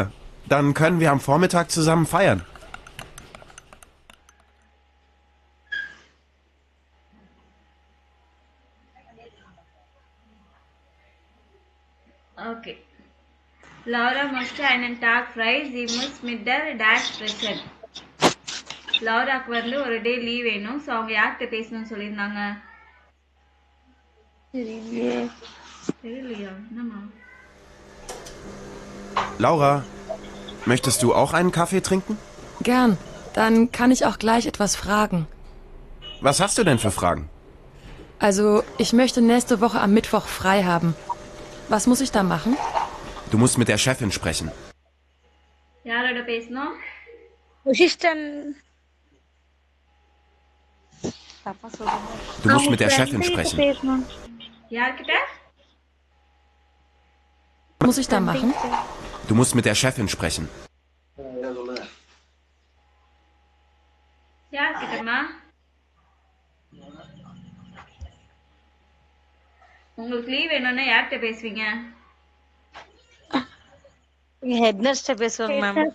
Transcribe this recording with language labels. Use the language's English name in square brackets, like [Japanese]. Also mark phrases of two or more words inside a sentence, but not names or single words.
[German] Dann können wir am Vormittag zusammen feiern. Okay. Laura möchte einen Tag frei. Sie muss mit der Dash sprechen. [Tamil] லௌராக்கு வந்து ஒரு [English] day leave [Tamil] வேணும். ஸோ அவங்க யார்கிட்ட பேசணும்னு சொல்லியிருந்தாங்க? தெரியலையா? என்னம்மா? [German] Laura, möchtest du auch einen Kaffee trinken? Gern. Dann kann ich auch gleich etwas fragen. Was hast du denn für Fragen? Also, ich möchte nächste Woche am Mittwoch frei haben. Was muss ich da machen? Du musst mit der Chefin sprechen. [Tamil] யாரோட பேசணும்? உஷிஷ்டன். [German] Du musst mit der Chefin sprechen. [Tamil] பேசணும். யார்கிட்ட? [German] Was muss ich da machen? Du musst mit der Chefin sprechen. [Tamil] யார்கிட்டம்மா? உங்களுக்கு லீவ் வேணும்னா யார்கிட்ட பேசுவீங்க? [English] head nurse [Tamil] பேசுவாங்க மேம்.